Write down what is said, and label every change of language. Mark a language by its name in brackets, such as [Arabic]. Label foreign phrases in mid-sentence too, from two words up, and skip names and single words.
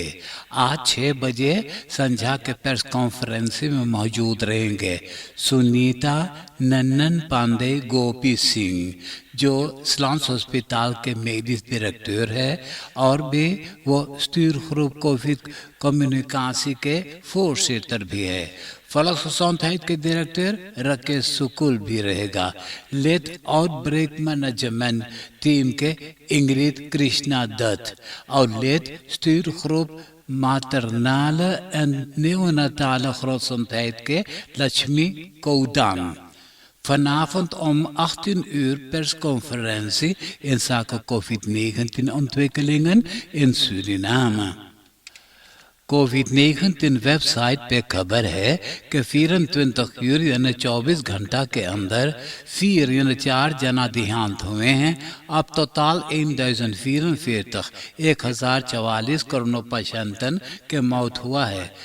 [Caribbean Hindustani] आज 6 बजे संझा के प्रेस कॉन्फ्रेंस में मौजूद रहेंगे सुनीता नन्नन पांडे गोपी सिंह, जो स्लांस हॉस्पिटल के [Dutch] medisch directeur [Caribbean Hindustani] है और भी वो स्टूरग्रुप कोविड कम्युनिकासी के फोर्सेटर भी है। फलक संस्थान के डायरेक्टर राकेश सुकुल भी रहेगा। लेट आउटब्रेक मैनेजमेंट टीम के इंग्रिड कृष्णा दत्त और लेट स्टूरग्रुप maternale en neonatale gezondheid के लक्ष्मी कौदान। [Dutch] Vanavond om 18 uur persconferentie in zaken COVID-19 ontwikkelingen in Suriname। [Caribbean Hindustani] कोविड-19 वेबसाइट पे खबर है कि 24 यानी 24 घंटा के अंदर 4 जना देहांत हुए हैं। अब टोटल 1044 कोरोना पेशेंटन के मौत हुआ है।